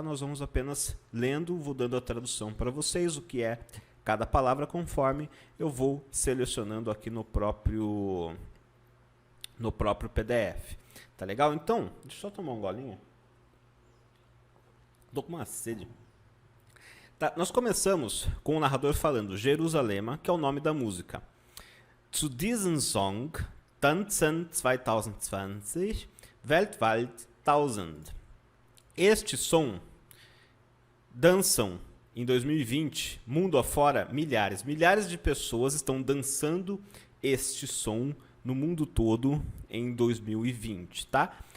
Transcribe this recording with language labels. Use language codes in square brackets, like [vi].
[pt] Nós vamos apenas lendo, vou dando a tradução para vocês, o que é cada palavra, conforme eu vou selecionando aqui no próprio PDF. Tá legal? Então, deixa eu só tomar um golinho. Tô com uma sede. Tá, nós começamos com o narrador falando Jerusalema, que é o nome da música. [de] Zu diesem Song tanzen 2020 weltweit Tausend. [pt] Este som, dançam em 2020, mundo afora, milhares de pessoas estão dançando este som no mundo todo em 2020, tá?